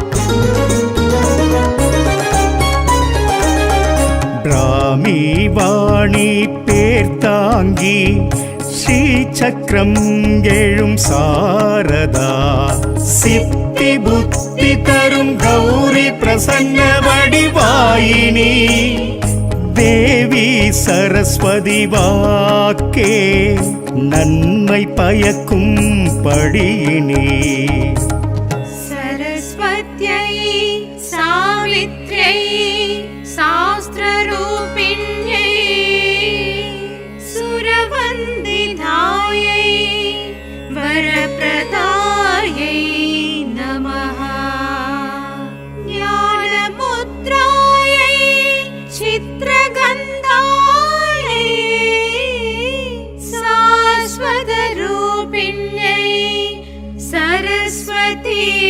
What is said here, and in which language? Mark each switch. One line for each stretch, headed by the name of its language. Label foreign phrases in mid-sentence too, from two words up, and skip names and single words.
Tamil: பிராமி மணி பேர் தாங்கி ஸ்ரீ சக்கரம் எழும் சாரதா சித்தி புத்தி தரும் கௌரி பிரசன்ன வடிவாயினி தேவி சரஸ்வதி வாக்கே நன்மை பயக்கும் படியினி
Sanskrit: सरस्वत्यै सावित्र्यै शास्त्ररूपिण्यै सुरवन्दितायै वरप्रदायै नमः ज्ञानमुद्रायै चित्रगन्धायै शाश्वतरूपिण्यै सरस्वती